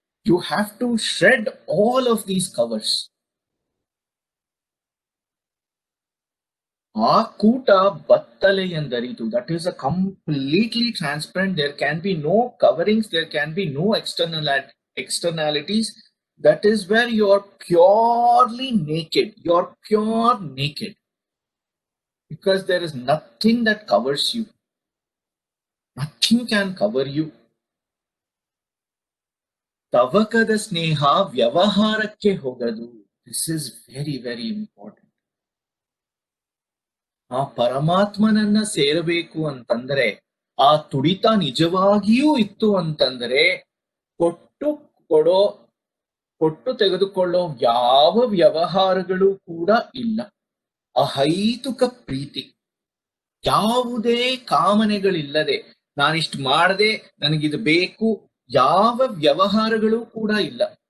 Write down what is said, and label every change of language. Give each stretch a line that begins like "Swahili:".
English: You have to shred all of these covers.
Kannada: ಆ ಕೂಟ ಬತ್ತಲೆ ಎಂದರಿತು.
English: That is a completely transparent. There can be no coverings, there can be no externalities. That is where you are purely naked. You are pure naked. Because there is nothing that covers you. Nothing can cover you.
Kannada: ತವಕದ ಸ್ನೇಹ ವ್ಯವಹಾರಕ್ಕೆ ಹೋಗದು.
English: This is very, very important.
Kannada: ಆ ಪರಮಾತ್ಮನನ್ನ ಸೇರಬೇಕು ಅಂತಂದ್ರೆ, ಆ ತುಡಿತ ನಿಜವಾಗಿಯೂ ಇತ್ತು ಅಂತಂದ್ರೆ, ಕೊಟ್ಟು ಕೊಡೋ ಕೊಟ್ಟು ತೆಗೆದುಕೊಳ್ಳೋ ಯಾವ ವ್ಯವಹಾರಗಳು ಕೂಡ ಇಲ್ಲ. ಅಹೈತುಕ ಪ್ರೀತಿ, ಯಾವುದೇ ಕಾಮನೆಗಳಿಲ್ಲದೆ ನಾನಿಷ್ಟು ಮಾಡದೆ ನನಗಿದು ಬೇಕು, ಯಾವ ವ್ಯವಹಾರಗಳು ಕೂಡ ಇಲ್ಲ.